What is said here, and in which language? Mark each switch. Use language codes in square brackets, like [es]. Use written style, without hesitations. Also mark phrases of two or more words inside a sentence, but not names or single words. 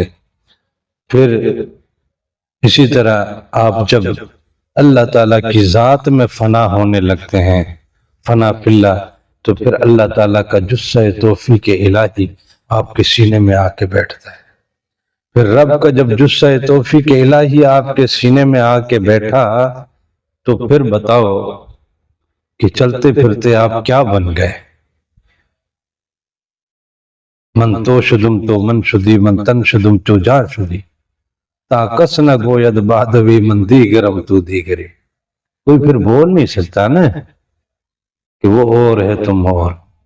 [ur] پھر اسی طرح آپ جب اللہ تعالیٰ کی ذات میں فنا ہونے لگتے ہیں، [ar] فنا فی اللہ، [ur] تو پھر اللہ تعالیٰ کا جثہ توفیق الہی آپ کے سینے میں آ کے بیٹھتا ہے. پھر رب کا جب جثہ توفیق الہی آپ کے سینے میں آ کے بیٹھا تو پھر بتاؤ کہ چلتے پھرتے آپ کیا بن گئے. [fa] من تو شدم تو من شدی، من تن شدم تو جا شدی، تا کس نہ گوید بادوی من دیگرم تو دیگری. [ur] کوئی پھر بول نہیں سکتا نا کہ وہ اور ہے تم اور.